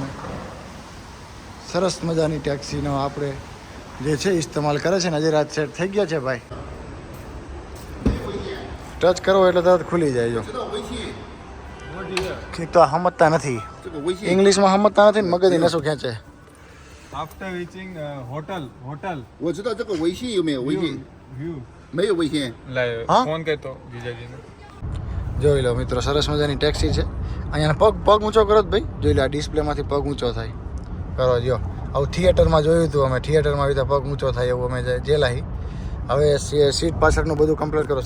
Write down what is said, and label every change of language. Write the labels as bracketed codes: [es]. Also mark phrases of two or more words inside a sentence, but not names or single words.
[gu] સરસ મજાની ટેક્સીનો આપણે જે છે ઇસ્તેમાલ કરે છે ને. હજી રાત સેટ થઈ ગયા છે ભાઈ. ટચ કરો એટલે તરત ખુલી જાય. જો ઠીક તો સમજતા નથી ઇંગ્લિશમાં સમજતા નથી ને મગજ એને શું ખેંચે. [en] After reaching hotel [zh] 我知道这个微信有没有微信？ [en] view [zh] 没有微信。 [gu] લાય હા? ફોન કરતો જીજાજીને. જોઈ લો મિત્રો સરસ મજાની ટેક્સી છે. અહીંયા પગ ઊંચો કરો જ ભાઈ. જોઈ લો આ ડિસ્પ્લેમાંથી પગ ઊંચો થાય કરો. જો આવું થિયેટરમાં જોયું હતું અમે. થિયેટરમાં આવી રીતે પગ ઊંચો થાય એવું અમે જેલાહી. હવે સીટ પાછળનું બધું કમ્પ્લીટ કરો.